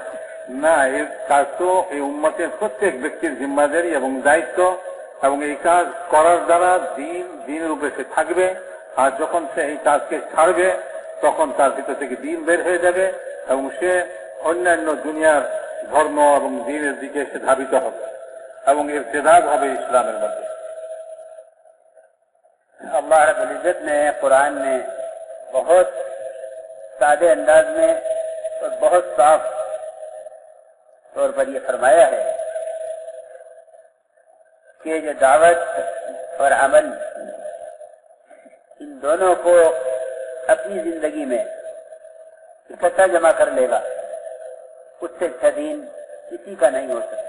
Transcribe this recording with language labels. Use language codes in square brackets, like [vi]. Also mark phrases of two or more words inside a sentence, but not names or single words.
[bn] না, এই কাজ তো এই উম্মতের প্রত্যেক ব্যক্তির জিম্মাদারি এবং দায়িত্ব, এবং এই কাজ করার দ্বারা দিনের উপরে সে থাকবে। আর যখন সে এই কাজকে ছাড়বে, তখন তার ভিতর থেকে দিন বের হয়ে যাবে এবং সে অন্যান্য দুনিয়ার ধর্ম এবং দিনের দিকে সে ধাবিত হবে এবং এর তেদাদ হবে ইসলামের মধ্যে। [ur] اللہ رب العزت نے قرآن میں بہت سادے انداز میں اور بہت صاف طور پر یہ فرمایا ہے کہ جو دعوت اور عمل، ان دونوں کو اپنی زندگی میں اکٹھا جمع کر لے گا، اس سے اچھا دین کسی کا نہیں ہو سکتا۔